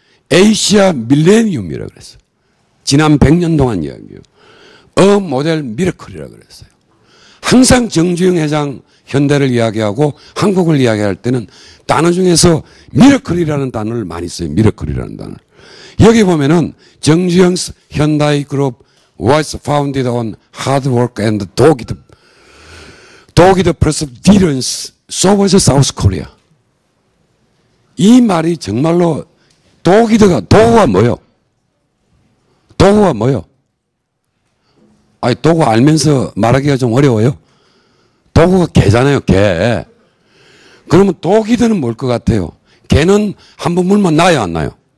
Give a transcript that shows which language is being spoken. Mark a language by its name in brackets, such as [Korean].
[Korean] 에이시아 밀레니움이라고 그랬어요. 지난 100년 동안 이야기요. 모델 미러클이라고 그랬어요. 항상 정주영 회장 현대를 이야기하고 한국을 이야기할 때는 단어 중에서 미러클이라는 단어를 많이 써요. 미러클이라는 단어. 여기 보면은 [English] 정주영 현다이 그룹 was founded on hard work and dogged perseverance. So was South Korea. [Korean] 이 말이 정말로 도구가 뭐요? 도구가 뭐요? 아니, 도구 알면서 말하기가 좀 어려워요? 도구가 개잖아요, 개. 그러면 도기드는 뭘 것 같아요? 개는 한 번 물면 나요, 안 나요?